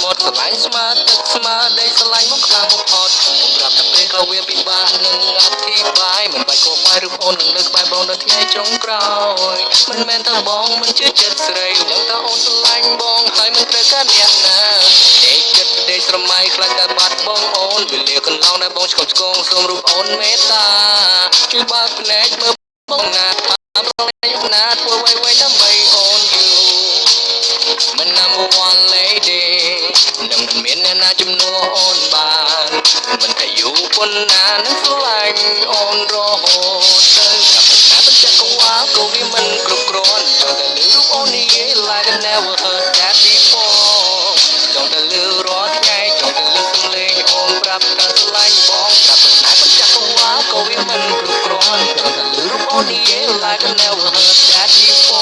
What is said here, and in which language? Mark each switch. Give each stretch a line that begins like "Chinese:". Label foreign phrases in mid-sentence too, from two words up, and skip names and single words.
Khmer: មុទ្រស្រឡាញ់ស្មើទឹកស្មើដីស្រឡាញ់បងខ្លាំងបំផុតខ្ញុំប្រាប់ថាពេលក៏វាពិបាកនឹងអធិប្បាយមិនបាច់គោបាយរូបអូននឹងលើកក្បែរបងនៅថ្ងៃចុងក្រោយមិនមែនថាបងមិនជឿចិត្តស្រីដឹងថាអូនស្រឡាញ់បងហើយមិនត្រូវការអ្នកណាទេចិត្តទេស្រមៃខ្លាចតែបាត់បងអូនវេលាកន្លងដែលបងឆ្កប់ឆ្កងសូមរូបអូនមេត្តាជួយបើកភ្នែកមើលបងណាថាប្រឡែងណាធ្វើអ្វីដើម្បីអូនយូ មិន
English: number one lady
Khmer: នឹងមានអ្នកណាជំនួសអូនបានមិនថាយូរប៉ុណ្ណានឹងស្រឡាញ់អូនរហូតទៅតែបញ្ជាក់កង្វល់ក៏វាមិនគ្រប់គ្រាន់ចង់តែលឺរូបអូននិយាយ
English: like I never heard that before
Khmer: ចង់តែលឺរាល់ថ្ងៃចង់តែលឺសំឡេងអូនប្រាប់ថាស្រឡាញ់បងតែបញ្ជាក់កង្វល់ក៏វាមិនគ្រប់គ្រាន់ចង់តែលឺរូបអូននិយាយ
English: like I never heard that before